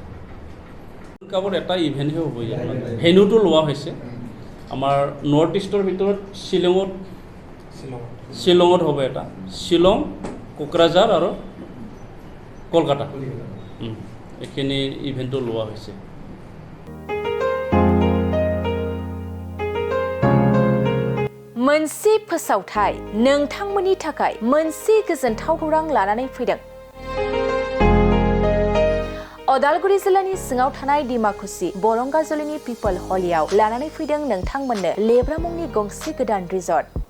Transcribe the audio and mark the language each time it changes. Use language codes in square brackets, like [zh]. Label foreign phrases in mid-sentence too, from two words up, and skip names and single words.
[as] কাপৰ এটা ইভেণ্টহে হ'ব ইয়াত, ভেন্যুটো লোৱা হৈছে আমাৰ নৰ্থ ইষ্টৰ ভিতৰত শ্বিলঙত হ'ব এটা, শ্বিলং, কোকৰাঝাৰ আৰু কলকাতা এইখিনি ইভেণ্টটো লোৱা হৈছে। [brx] मोनसे फोसावथाय नोंथांमोननि थाखाय मोनसे गोजोनथाव खौरां लानानै फैदों। अदालगुरि जिल्लानि सिङाव थानाय डिमाकुसि बरंगाजुलिनि पिपल हलियाव लानानै फैदों नोंथांमोननो लेब्रा मुंनि गंसे गोदान रिजर्ट।